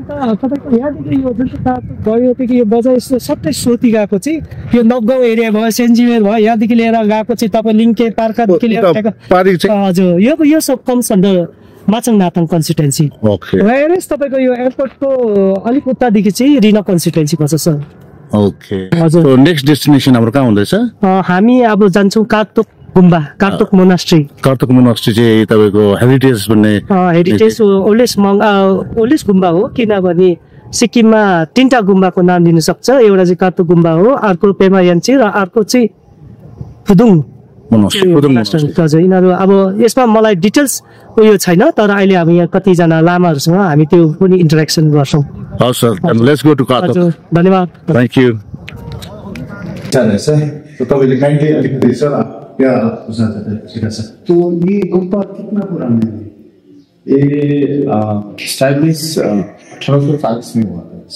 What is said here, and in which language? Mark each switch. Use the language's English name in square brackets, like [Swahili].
[Nepali] अन्त तपाईँको यहाँदेखि यो जुन गयोदेखि यो बजार यस्तो सबै सोती गएको चाहिँ यो नवगाउँ एरिया भयो, सेन्जिमेर भयो, यहाँदेखि लिएर गएको चाहिँ तपाईँ लिङ्के पार्कदेखि लिएर हजुर यो सब [English] comes under [Nepali] माचङडाटम कन्स्टिट्युएन्सी। वेयरएस तपाईँको यो एयरपोर्टको अलिक उतादेखि चाहिँ रिना कन्स्टिट्युएन्सी पर्छ सर। ओके हजुर। नेक्स्ट डेस्टिनेसन हाम्रो कहाँ हुँदैछ? हामी अब जान्छौँ कार्तोक गुम्बा, कार्तोक मोनास्ट्री। कार्तोक मोनास्ट्री चाहिँ तपाईँको हेरिटेज भन्ने हेरिटेज ओल्डेस्ट गुम्बा हो, किनभने सिक्किममा 3टा गुम्बाको नाम लिन सक्छ। एउटा चाहिँ कार्तोक गुम्बा हो, अर्को पेमायान्ची र अर्को चाहिँ फुदुङ मोनास्ट्री। यिनीहरू अब यसमा मलाई डिटेल्स उयो छैन, तर अहिले हामी यहाँ कतिजना लामाहरूसँग हामी त्यो पनि इन्टरेक्सन गर्छौँ। हवस् सर, [English] Let's go to Kartok. [Nepali] धन्यवाद। [English] Thank you. [Nepali] तपाईँले काइन्डली अलिकति सर [Hindi] क्या पूछना चाहते हैं सर? तो ये गुम्बा कितना पुराना है? ये एस्टैब्लिश 1840 में हुआ था।